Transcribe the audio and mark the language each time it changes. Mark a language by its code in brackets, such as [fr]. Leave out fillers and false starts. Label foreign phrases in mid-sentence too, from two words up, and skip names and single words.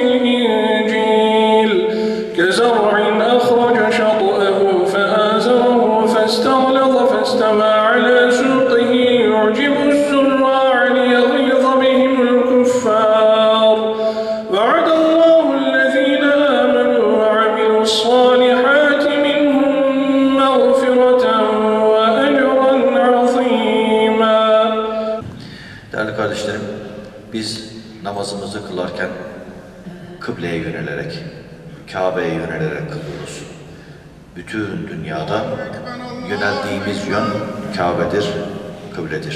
[ar] الإنجيل كزرع أخرج شطأه فآزره فاستغلظ فاستوى على سوقه يعجب الزراع ليغيظ بهم الكفار وعد الله الذين آمنوا وعملوا الصالحات منهم مغفرة وأجرا عظيما. [tr] Değerli kardeşlerim, biz namazımızı kılarken kıbleye yönelerek, Kabe'ye yönelerek kılıyoruz. Bütün dünyada yöneldiğimiz yön Kabe'dir, kıbledir.